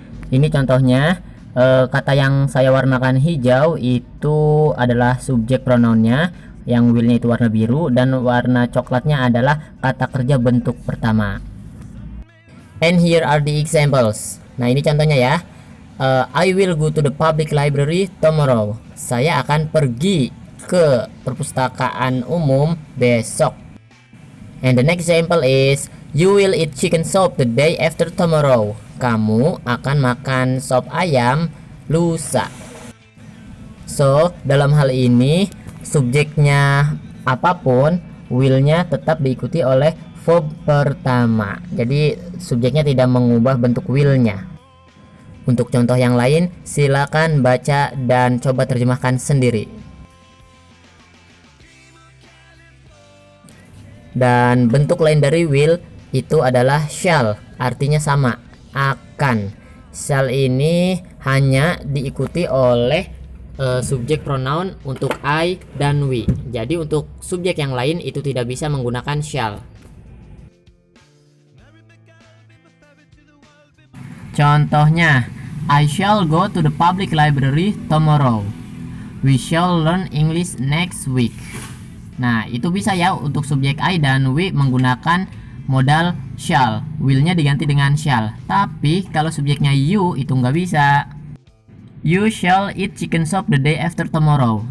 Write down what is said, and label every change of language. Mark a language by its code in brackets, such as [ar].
[id] Ini contohnya, kata yang saya warnakan hijau itu adalah subjek pronounnya, yang willnya itu warna biru, dan warna coklatnya adalah kata kerja bentuk pertama. [en] And here are the examples. [id] Nah, ini contohnya ya. [en] I will go to the public library tomorrow. [id] Saya akan pergi ke perpustakaan umum besok. [en] And the next example is you will eat chicken soup the day after tomorrow. [id] Kamu akan makan sop ayam lusa. So, dalam hal ini subjeknya apapun, willnya tetap diikuti oleh verb pertama. Jadi subjeknya tidak mengubah bentuk willnya. Untuk contoh yang lain, silakan baca dan coba terjemahkan sendiri. Dan bentuk lain dari will itu adalah shall, artinya sama, akan. Shall ini hanya diikuti oleh subjek pronoun untuk I dan we. Jadi untuk subjek yang lain itu tidak bisa menggunakan shall. Contohnya, [en] I shall go to the public library tomorrow. We shall learn English next week. [id] Nah, itu bisa ya untuk subjek I dan we menggunakan modal shall. Willnya diganti dengan shall. Tapi kalau subjeknya you itu nggak bisa. [en] You shall eat chicken soup the day after tomorrow.